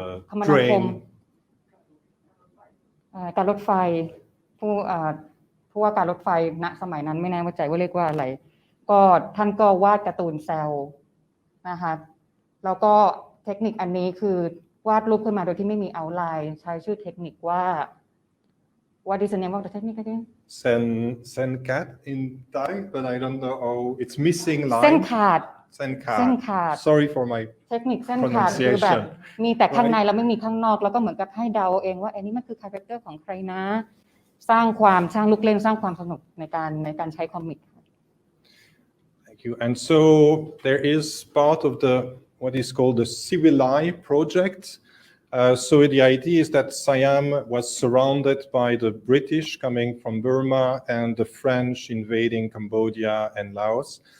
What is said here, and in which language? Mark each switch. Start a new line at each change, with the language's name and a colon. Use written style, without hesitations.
Thai: คมนาคมการรถไฟผู้ว่าการรถไฟณสมัยนั้นไม่แน่ใจว่าเรียกว่าอะไรก็ท่านก็วาดการ์ตูนแซวนะคะแล้วก็เทคนิคอันนี้คือวาดรูปขึ้นมาโดยที่ไม่มีเอาท์ไลน์ใช้ชื่อเทคนิคว่า
English: What is the name of the technique again? Sen-Cat in Thai, but I don't know how it's missing line.
Thai: เส้นขาด
English: Sen-Cat. Sorry for my
Thai: เทคนิคเส้นขาดคือแบบมีแต่ข้างในแล้วไม่มีข้างนอกแล้วก็เหมือนกับให้เดาเองว่าอันนี้มันคือคาแรคเตอร์ของใครนะสร้างลูกเล่นสร้างความสนุกในการใช้คอมิก
English: Thank you. And so there is part of what is called the Civilai project. So the idea is that Siam was surrounded by the British coming from Burma and the French invading Cambodia and Laos.